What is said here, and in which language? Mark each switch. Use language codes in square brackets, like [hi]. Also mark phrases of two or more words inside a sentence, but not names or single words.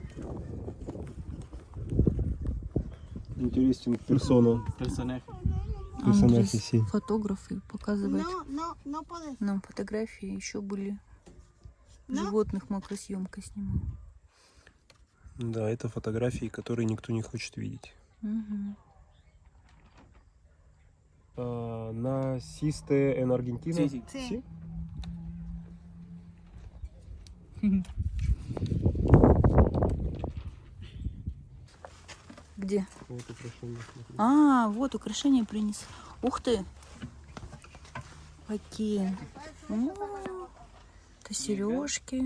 [ru] Интересен персона. [es] Personaje. [ru] Персонажи Андрей, все. фотографы показывает [es] No puedes. [ru] нам фотографии. Еще были [es] No. [ru] животных, макросъемка снимал. Да, это фотографии, которые никто не хочет видеть. Мгм. [es] Naciste en Argentina? Sí, sí. Sí. [ru] Где? Вот украшение, смотри. А, вот украшения принес. Ух ты! Какие! Это сережки.